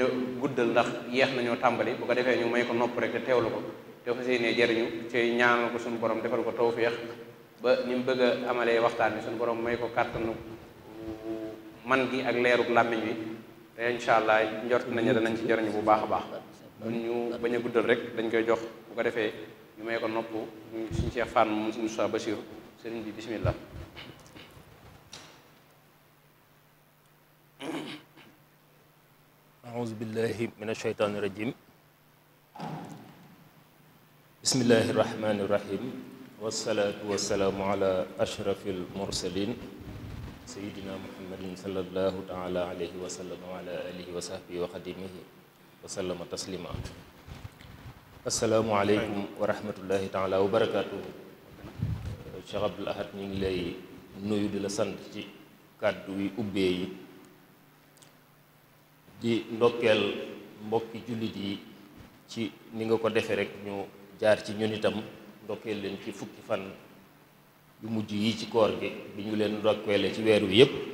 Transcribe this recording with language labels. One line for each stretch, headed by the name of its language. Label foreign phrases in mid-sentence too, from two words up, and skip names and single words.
Wolof: guddal ndax yeex nañoo tàmbali bu ko defee ñu may ko nopp rek te teewlu ko te fas yéenee jariñu ci ñaanal ko suñu borom defal ko tawfeex ba ni mu bëgg a amalee waxtaan wi suñu borom may ko kàttanu man gi ak leeruk làmmiñ wi te
Arabic: إن شاء الله
Wolof: njort nañu danañ ci jariñu bu baax a baax kon ñu bañ a guddal rek dañ koy jox bu ko defee ñu may ko nopp suñu Cheikh Fall moom suñu Moussa Bachir sëriñ bi bismillah.
Arabic: أعوذ بالله من الشيطان الرجيم بسم الله الرحمن الرحيم والصلاة والسلام على أشرف المرسلين سيدنا محمد صلى الله تعالى عليه وسلم وعلى آله وصحبه وخديمه وسلم تسليما السلام عليكم ورحمة الله تعالى وبركاته Cheikh Abdoul Ahad
Wolof: ñu ngi lay nuyu di la sant ci kàddu yi ubbee yi di ndokkeel mbokki jullit yi ci ni nga ko defee rek ñu jaar ci ñun itam ndokkeel leen ci fukki fan yu mujj yi ci koor gi bi ñu leen ndokkeele ci weer wi yépp